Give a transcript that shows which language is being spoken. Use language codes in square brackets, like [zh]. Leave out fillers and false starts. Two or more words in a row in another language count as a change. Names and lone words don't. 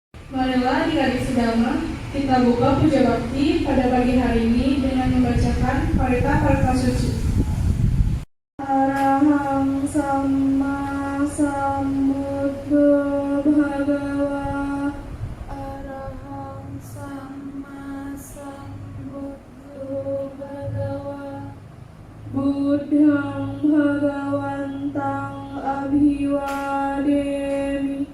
[id] Marilah adik-adik sedama, kita buka puja bakti pada pagi hari ini dengan membacakan parita-parita suci. [pi] Arahang Samma Sambuddho Bhagava. Arahang Samma Sambuddho Bhagava. Buddhang Bhagavantang Abhiwademi.